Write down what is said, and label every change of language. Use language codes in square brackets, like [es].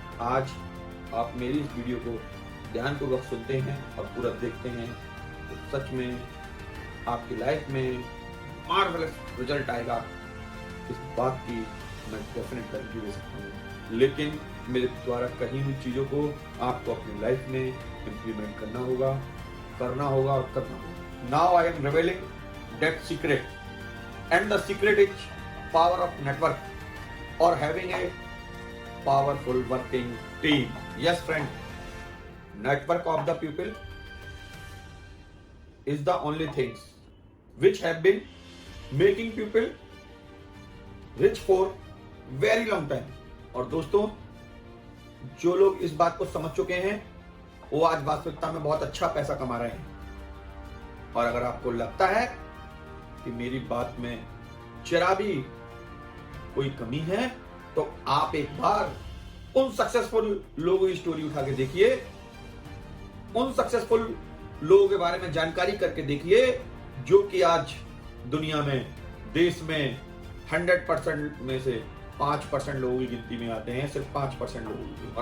[hi] आज आप मेरी इस वीडियो को ध्यानपूर्वक सुनते हैं और पूरा देखते हैं तो सच में आपकी लाइफ में मार्वेलस रिजल्ट आएगा, इस बात की मैं डेफिनेट गारंटी दे सकता हूँ। लेकिन मेरे द्वारा कही हुई चीज़ों को आपको अपनी लाइफ में इम्प्लीमेंट करना होगा और करना होगा। [en] Now I am revealing that secret, and the secret is power of network or having a powerful working team. Yes, friend, network of the people is the only things which have been making people rich for very long time. [hi] और दोस्तों, जो लोग इस बात को समझ चुके हैं वो आज वास्तविकता में बहुत अच्छा पैसा कमा रहे हैं। और अगर आपको लगता है कि मेरी बात में जरा भी कोई कमी है तो आप एक बार उन सक्सेसफुल लोगों की स्टोरी उठा के देखिए, उन सक्सेसफुल लोगों के बारे में जानकारी करके देखिए जो कि आज दुनिया में, देश में 100% में से 5% लोगों की गिनती में आते हैं, सिर्फ 5% लोगों की।